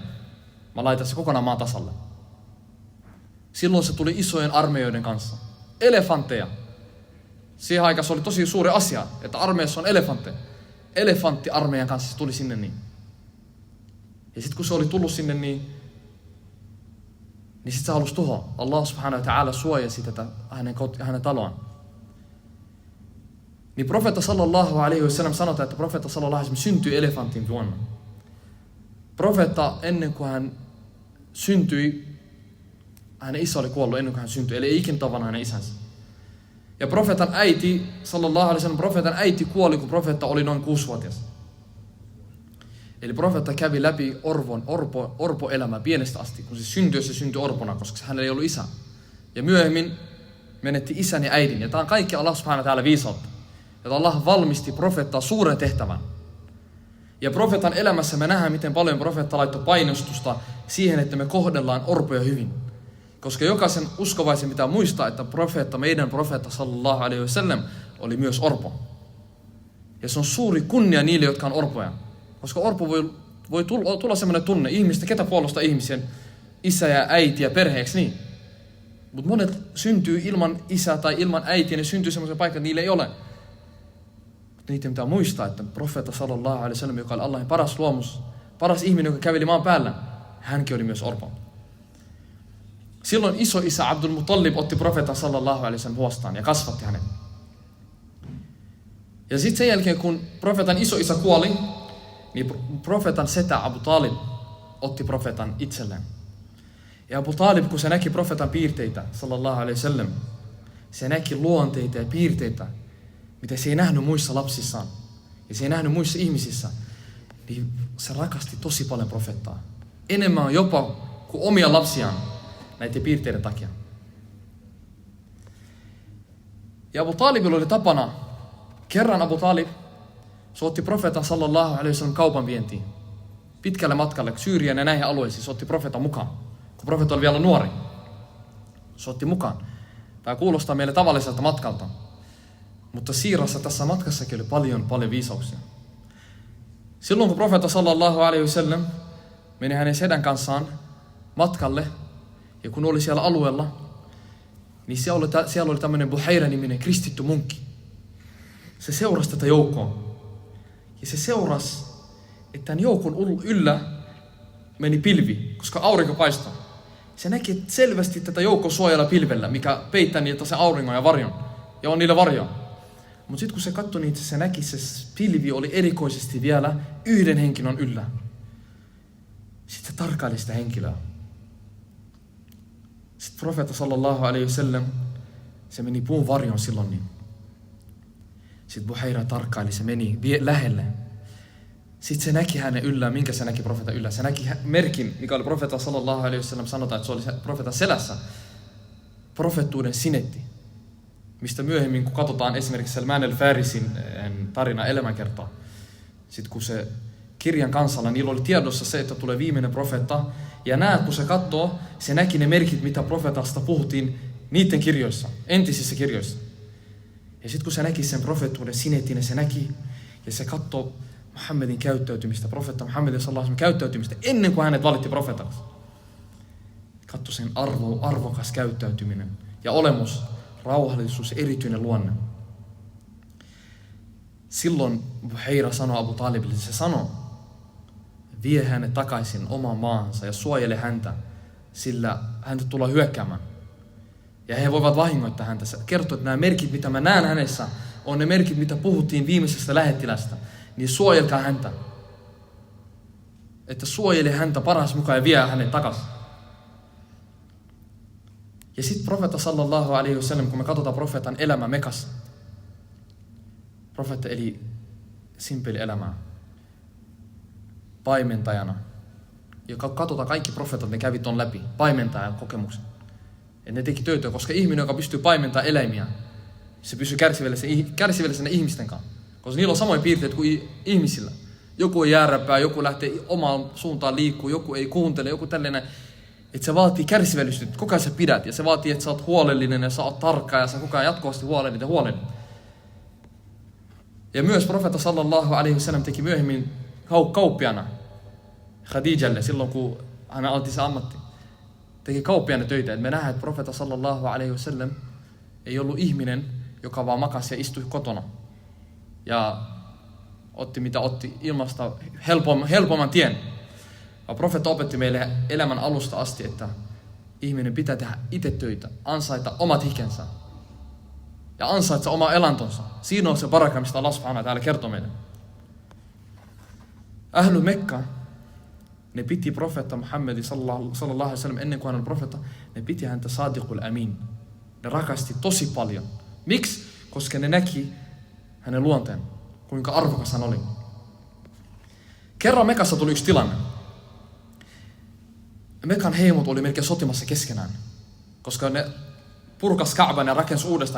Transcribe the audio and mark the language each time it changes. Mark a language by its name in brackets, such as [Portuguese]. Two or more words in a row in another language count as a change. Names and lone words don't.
[Finnish] Mä laitan se kokonaan maan tasalle. Silloin se tuli isojen armeijoiden kanssa. Elefantteja. Siihen aikaan se oli tosi suuri asia, että armeijassa on elefantteja. Elefanttiarmeijan kanssa se tuli sinne niin. Ja sitten kun se oli tullut sinne niin sitten se halusi tuhoa. [Arabic] الله سبحانه وتعالى [Finnish] suojasi tätä hänen taloaan. Niin profeetta [Arabic] صلى الله عليه وسلم [Finnish] sanotaan, että profeetta [Arabic] صلى الله عليه وسلم [Finnish] syntyi elefantin vuonna. Profeetta ennen kuin hän syntyi, hänen isä oli kuollut ennen kuin hän syntyi, eli ei ikinä tavannut hänen isänsä. Ja profeetan äiti, [Arabic] صلى الله عليه وسلم, [Finnish] profeetan äiti kuoli, kun profeetta oli noin 6-vuotias. Eli profeetta kävi läpi orpoelämää pienestä asti, kun se syntyi orpona, koska hänellä ei ollut isä. Ja myöhemmin menetti isän ja äidin. Ja tämä on kaikki [Arabic] الله سبحانه وتعالى [Finnish] viisautta. Että Allah valmisti profeettaa suuren tehtävän. Ja profeetan elämässä me nähdään, miten paljon profeetta laittoi painostusta siihen, että me kohdellaan orpoja hyvin. Koska jokaisen uskovaisen pitää muistaa, että meidän profeetta [Arabic] صلى الله عليه وسلم [Finnish] oli myös orpo. Ja se on suuri kunnia niille, jotka on orpoja. Koska orpo voi tulla sellainen tunne ihmistä, ketä puolustaa ihmisen isä ja äiti ja perheeksi niin. Mutta monet syntyy ilman isää tai ilman äitiä, ne syntyy sellaisen paikan, että niille ei ole. Mutta niitä pitää muistaa, että profeetta [Arabic] صلى الله عليه وسلم, [Finnish] joka oli Allahin paras luomus, paras ihminen, joka käveli maan päällä, hänkin oli myös orpo. Silloin iso-isä Abdul Muttalib otti profeetan [Arabic] صلى الله عليه وسلم [Finnish] huostaan ja kasvatti hänet. Ja sitten sen jälkeen, kun profeetan iso-isä kuoli, niin profeetan setä Abu Talib otti profeetan itselleen. Ja Abu Talib, kun se näki profeetan piirteitä, [Arabic] صلى الله عليه وسلم, [Finnish] se näki luonteita ja piirteitä, mitä se ei nähnyt muissa lapsissaan, ja se ei nähnyt muissa ihmisissä, niin se rakasti tosi paljon profeettaa. Enemmän jopa kuin omia lapsiaan näiden piirteiden takia. Ja Abu Talibilla oli tapana, kerran Abu Talib, se otti profeetan [Arabic] صلى الله عليه وسلم [Finnish] kaupan vientiin. Pitkälle matkalle Syyrian ja näihin alueisiin se otti profeetan mukaan. Kun profeetta oli vielä nuori. Se otti mukaan. Tämä kuulostaa meille tavalliselta matkalta. Mutta siirrassa tässä matkassakin oli paljon viisauksia. Silloin kun profeetta [Arabic] صلى الله عليه وسلم [Finnish] meni hänen sedän kanssaan matkalle, ja kun oli siellä alueella, niin siellä oli tämmöinen Buhaira-niminen kristitty munkki. Se seurasi tätä joukkoa. Ja se seurasi, että tämän joukon yllä meni pilvi, koska aurinko paistoi. Se näki selvästi tätä joukkoa suojalla pilvellä, mikä peittää niiltä se auringon ja varjon. Ja on niillä varjo. Mutta sitten kun se katsoi niitä, se näki, se pilvi oli erikoisesti vielä yhden henkilön yllä. Sitten se tarkkaili sitä henkilöä. Sitten profeetta [Arabic] صلى الله عليه وسلم, [Finnish] se meni puun varjon silloin niin. Sitten Buhaira tarkkaili, se meni lähelle. Sitten se näki hänen yllään, minkä se näki profeetan yllä. Se näki merkin, mikä oli profeetta [Arabic] صلى الله عليه وسلم, [Finnish] sanotaan, että se oli profeetan selässä. Profeettuuden sinetti. Mistä myöhemmin, kun katsotaan esimerkiksi Salman al-Farisin tarina elämänkertaa. Sitten kun se kirjan kansalla, niillä oli tiedossa se, että tulee viimeinen profeetta. Ja näet, kun se katsoo, se näki ne merkit, mitä profeetasta puhuttiin niiden kirjoissa, entisissä kirjoissa. Ja sitten kun se näki sen profeettuuden sinetin, se näki ja se katsoi Muhammedin käyttäytymistä, profeetta Muhammedin [Arabic] صلى الله عليه وسلم [Finnish] käyttäytymistä ennen kuin hänet valitti profeetaksi. Katsoi sen arvokas käyttäytyminen ja olemus, rauhallisuus, erityinen luonne. Silloin Buhaira sanoi Abu Talibille, se sanoi, vie hänet takaisin omaan maahansa ja suojele häntä, sillä häntä tullaan hyökkäämään. Ja he voivat vahingoittaa häntä. Se kertoo, että nämä merkit, mitä mä näen hänessä, on ne merkit, mitä puhuttiin viimeisestä lähettilästä. Niin suojelkaa häntä. Että suojele häntä parhaas mukaan ja vie hänet takaisin. Ja sitten profeetta [Arabic] صلى الله عليه وسلم, [Finnish] kun me katsotaan profeetan elämä Mekassa. Profeetta eli simpeli elämää. Paimentajana. Ja katsotaan kaikki profeetat, ne kävi ton läpi. Paimentajan kokemuksen. Ja ne teki töitä, koska ihminen, joka pystyy paimentamaan eläimiä, se pysyy kärsivällisenä ihmisten kanssa. Koska niillä on samoin piirteet kuin ihmisillä. Joku on jääräpää, joku lähtee omaan suuntaan liikkuu, joku ei kuuntele, joku tällainen. Että se vaatii kärsivällisyyttä, koko ajan sä pidät. Ja se vaatii, että sä oot huolellinen ja sä oot tarkka ja sä koko ajan jatkuvasti huolellinen. Ja myös profeetta [Arabic] صلى الله عليه وسلم [Finnish] teki myöhemmin kauppiana Khadijalle silloin, kun hän aloitti se ammatti. Teki kauppiana töitä. Et me nähdään, että profeetta [Arabic] صلى الله عليه وسلم [Finnish] ei ollut ihminen, joka vaan makasi ja istui kotona. Ja otti mitä otti ilmasta helpomman tien. Ja profeetta opetti meille elämän alusta asti, että ihminen pitää tehdä itse töitä, ansaita omat hikensä ja ansaita oma elantonsa. Siinä on se baraka, mistä [Arabic] الله سبحانه وتعالى [Finnish] kertoo meille. [Arabic] أهل مكة, [Finnish] ne piti profeetta Muhammedin [Arabic] صلى الله عليه وسلم [Finnish] ennen kuin hän oli profeetta, ne piti häntä [Arabic] الصادق الأمين. [Finnish] Ne rakasti tosi paljon. Miksi? Koska ne näki hänen luonteen, kuinka arvokas hän oli. Kerran Mekassa tuli yksi tilanne. Mekan heimot oli melkein sotimassa keskenään, koska ne purkas Ka'ban ja rakensi uudestaan.